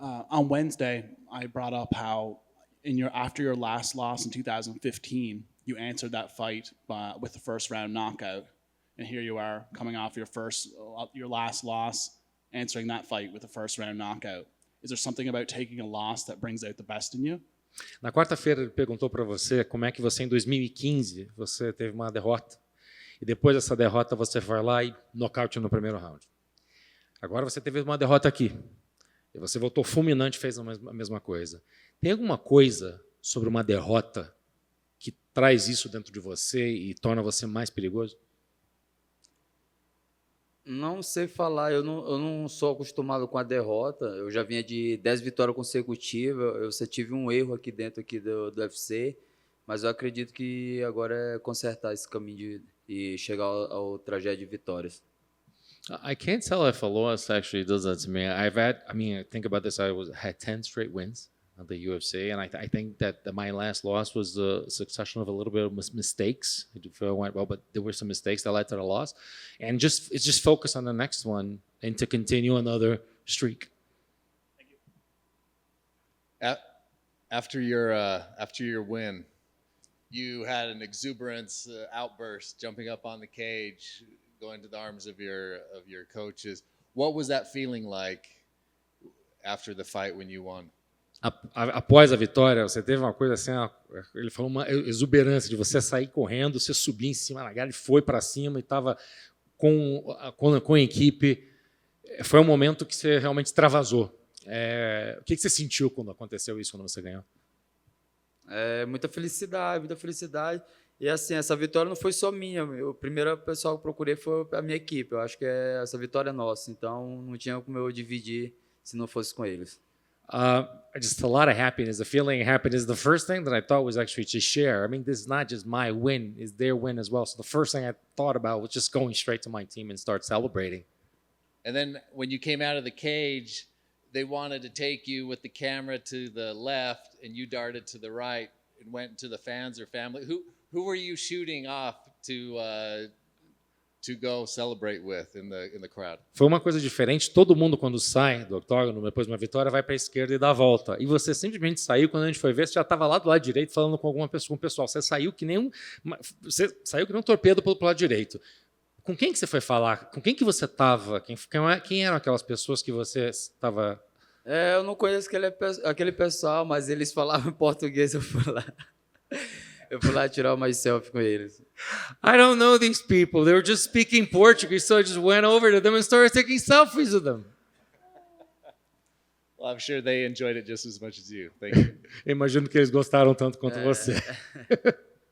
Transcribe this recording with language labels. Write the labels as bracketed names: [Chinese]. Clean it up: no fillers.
[English] On Wednesday, I brought up how after your last loss in 2015. You answered that fight with the first round knockout, and here you are coming off your last loss, answering that fight with the first round knockout. Is there something about taking a loss that brings out the best in you? [Portuguese] Na quarta-feira ele perguntou para você como é que você em 2015 você teve uma derrota e depois dessa derrota você foi lá e nocaute no primeiro round. Agora você teve uma derrota aqui e você voltou fulminante e fez a mesma coisa. Tem alguma coisa sobre uma derrota que traz isso dentro de você e torna você mais perigoso? Não sei falar, eu não sou acostumado com a derrota. Eu já vinha de 10 vitórias consecutivas, eu só tive um erro aqui dentro do UFC, mas eu acredito que agora é consertar esse caminho e chegar ao trajeto de vitórias. [English] I can't tell if a loss actually does that to me. I think about this, I had 10 straight wins of the UFC, and I think that my last loss was the succession of a little bit of mistakes. I do feel it went well, but there were some mistakes that led to the loss. And it's just focus on the next one and to continue another streak. Thank you. After your win, you had an exuberance outburst, jumping up on the cage, going to the arms of your coaches. What was that feeling like after the fight when you won? [Portuguese] Após a vitória, você teve uma coisa assim, ele falou uma exuberância de você sair correndo, você subir em cima da galera, ele foi para cima e estava com a equipe. Foi um momento que você realmente extravasou. O que você sentiu quando aconteceu isso, quando você ganhou? Muita felicidade, muita felicidade. E assim, essa vitória não foi só minha. O primeiro pessoal que eu procurei foi a minha equipe. Eu acho que essa vitória é nossa, então não tinha como eu dividir se não fosse com eles. [English] Just a lot of happiness. The feeling of happiness. The first thing that I thought was actually to share. I mean, this is not just my win; it's their win as well. So the first thing I thought about was just going straight to my team and start celebrating. And then when you came out of the cage, they wanted to take you with the camera to the left, and you darted to the right and went to the fans or family. Who were you shooting off to go celebrate with in the crowd? [Portuguese] Foi uma coisa diferente. Todo mundo, quando sai do octógono, depois de uma vitória, vai para a esquerda e dá a volta. E você simplesmente saiu, quando a gente foi ver, você já estava lá do lado direito falando com alguma pessoa, com o pessoal. Você saiu que nem um torpedo pelo lado direito. Com quem que você foi falar? Com quem que você estava? Quem eram aquelas pessoas que você estava... Eu não conheço aquele pessoal, mas eles falavam em português, eu fui lá. Eu fui lá tirar uma selfie com eles. [English] I don't know these people. They were just speaking Portuguese, so I just went over to them and started taking selfies with them. Well, I'm sure they enjoyed it just as much as you. Thank you. [Portuguese] Imagino que eles gostaram tanto quanto você.